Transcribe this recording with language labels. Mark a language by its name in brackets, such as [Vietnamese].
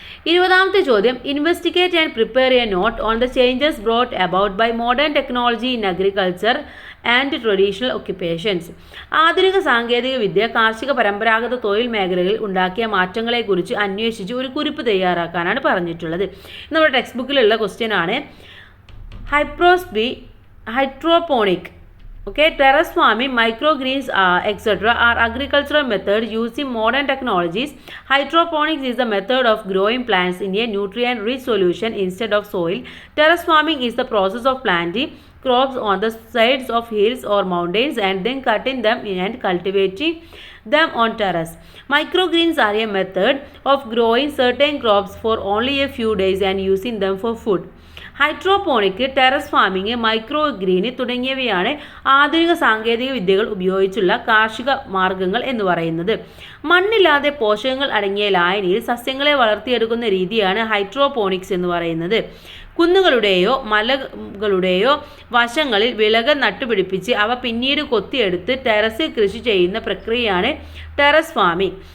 [Malayalam] 20ാമത്തെ ചോദ്യം, [English] Investigate and prepare a note on the changes brought about by modern technology in agriculture and traditional occupations. [Malayalam] ആധുനിക സാങ്കേതിക വിദ്യ കാർഷിക പരമ്പരാഗത തൊഴിൽ മേഖലകളിൽ ഉണ്ടാക്കിയ മാറ്റങ്ങളെക്കുറിച്ച് അന്വേഷിച്ച് ഒരു കുറിപ്പ് തയ്യാറാക്കാനാണ് പറഞ്ഞിട്ടുള്ളത്. നമ്മുടെ ടെക്സ്റ്റ് ബുക്കിലുള്ള ക്വസ്റ്റ്യൻ ആണ്. [English] Hydroponic, terrace farming, microgreens, etc. are agricultural methods using modern technologies. Hydroponics is the method of growing plants in a nutrient-rich solution instead of soil. Terrace farming is the process of planting crops on the sides of hills or mountains and then cutting them and cultivating them on terrace. Microgreens are a method of growing certain crops for only a few days and using them for food. [Malayalam] Hydroponic, terrace farming, micro green തുടങ്ങിയവയാണ് ആധുനിക സാങ്കേതിക വിദ്യകൾ ഉപയോഗിച്ചുള്ള കാർഷിക മാർഗങ്ങൾ എന്ന് പറയുന്നത്. മണ്ണില്ലാതെ പോഷകങ്ങൾ അടങ്ങിയ ലായനിയിൽ സസ്യങ്ങളെ വളർത്തിയെടുക്കുന്ന രീതിയാണ് ഹൈഡ്രോപോണിക്സ് എന്ന് പറയുന്നത്. കുന്നുകളുടെയോ മലകളുടെയോ വശങ്ങളിൽ വിളകൾ നട്ടുപിടിപ്പിച്ച് അവ പിന്നീട് കൊത്തിയെടുത്ത് ടെറസിൽ കൃഷി ചെയ്യുന്ന പ്രക്രിയയാണ് ടെറസ് ഫാമിംഗ്.